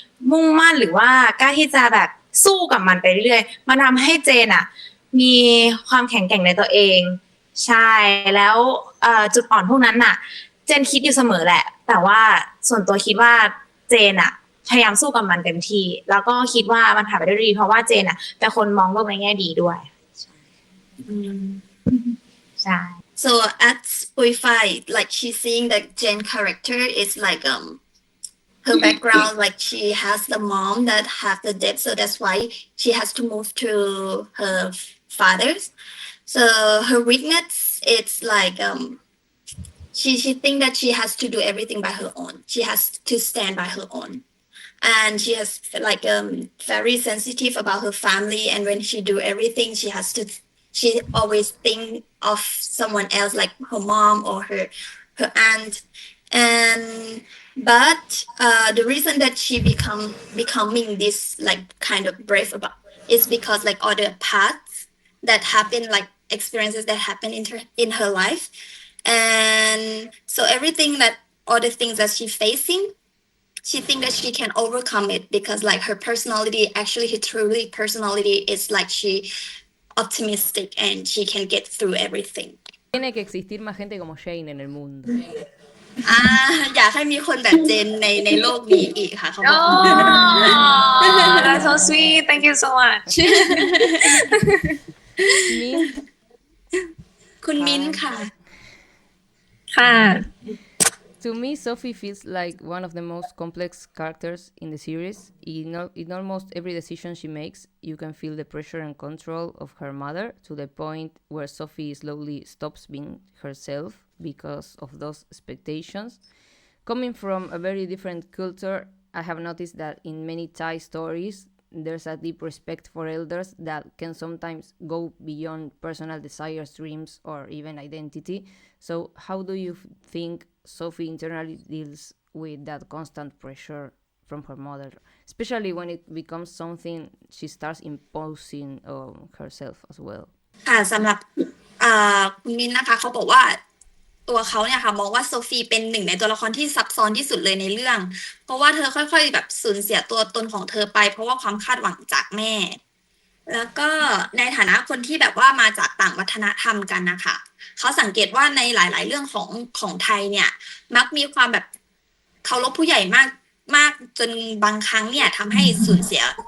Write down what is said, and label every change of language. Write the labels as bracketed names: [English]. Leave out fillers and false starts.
[Thai] มุ่งมั่นหรือว่ากล้าที่จะแบบสู้กับมันไปเรื่อยๆมันทำให้เจนมีความแข็งแกร่งในตัวเองใช่แล้วจุดอ่อนพวกนั้นเจนคิดอยู่เสมอแหละแต่ว่าส่วนตัวคิดว่าเจนพยายามสู้กับมันเต็มที่แล้วก็คิดว่ามันผ่านไปได้ดีเพราะว่าเจนเป็นคนมองโลกในแง่ดีด้วยใช่ [English] So at Spotify like she's seeing that Jen character is like her background like she has the mom that have the debt so that's why she has to move to her father's so her weakness it's like she think that she has to do everything by her own she has to stand by her own and she has like very sensitive about her family and when she do everything she always think of someone else like her mom or her aunt and but the reason that she becoming this like kind of brave about is because like all the paths that happen like experiences that happen in her life and so everything that all the things that she's facing she think that she can overcome it because like her personality actually her truly personality is like she optimistic and she can get through everything [Spanish] Tiene que existir más gente como Shane en el mundo [Thai] อยากให้มีคนแบบเจนในโลกนี้อีกค่ะเขาบอก [English] that's so sweet thank you so much [Thai] คุณมิ้นค่ะ [English] To me, Sophie feels like one of the most complex characters in the series. In almost every decision she makes, you can feel the pressure and control of her mother to the point where Sophie slowly stops being herself because of those expectations. Coming from a very different culture, I have noticed that in many Thai stories, there's a deep respect for elders that can sometimes go beyond personal desires, dreams, or even identity. So how do you think Sophie internally deals with that constant pressure from her mother, especially when it becomes something she starts imposing on herself as well? [Thai] ค่ะสำหรับคุณมิ้นนะคะเขาบอกว่าตัวเขาเนี่ยค่ะมองว่าโซฟีเป็นหนึ่งในตัวละครที่ซับซ้อนที่สุดเลยในเรื่องเพราะว่าเธอค่อยๆแบบสูญเสียตัวตนของเธอไปเพราะว่าความคาดหวังจากแม่แล้วก็ในฐานะคนที่แบบว่ามาจากต่างวัฒนธรรมกันนะคะเขาสังเกตว่าในหลายๆเรื่องของไทยเนี่ยมักมีความแบบเคารพผู้ใหญ่มากจนบางครั้งเนี่ยทำให้สูญเสีย